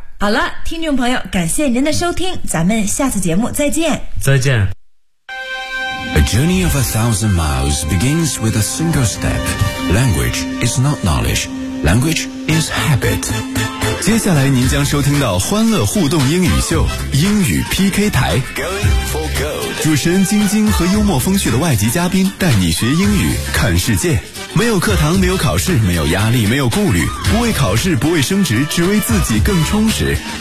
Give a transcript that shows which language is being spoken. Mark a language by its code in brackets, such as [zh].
[zh] 好了，听众朋友，感谢您的收听，咱们下次节目再见。再见。 [en] A journey of 1,000 miles begins with a single step. Language is not knowledge. Language is habit. [zh] 接下来您将收听到欢乐互动英语秀，英语 PK 台。 [en] Going for gold. [zh] 主持人晶晶和幽默风趣的外籍嘉宾带你学英语，看世界。没有课堂，没有考试，没有压力，没有顾虑，不为考试，不为升职，只为自己更充实。